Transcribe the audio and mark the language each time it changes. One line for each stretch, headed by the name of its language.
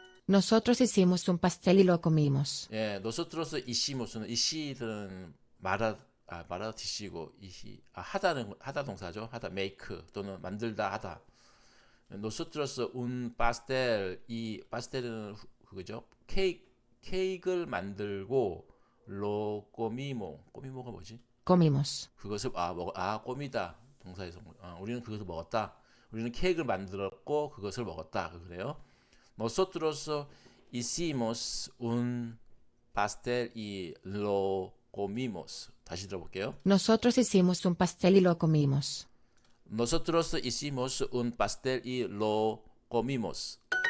Spanish: Nosotros hicimos un pastel y lo comimos.
Korean: 예,
Spanish: nosotros hicimos
Korean: 는 이시는 말아 디시고 하다는 하다 동사죠. 하다 make 또는 만들다 하다.
Spanish: nosotros un pastel
Korean: 이 pastel은 그거죠. 케이크를 만들고
Spanish: lo comimo
Korean: 가 뭐지?
Spanish: Comimos.
Korean: 그것을 꼬미다 동사에서 우리는 그것을 먹었다. 우리는 케이크를 만들었고 그것을 먹었다. 그래요.
Spanish: Nosotros hicimos un pastel y lo comimos.
Korean: 다시 들어볼게요.
Spanish: Nosotros hicimos un pastel y lo comimos. Nosotros hicimos un pastel y lo comimos.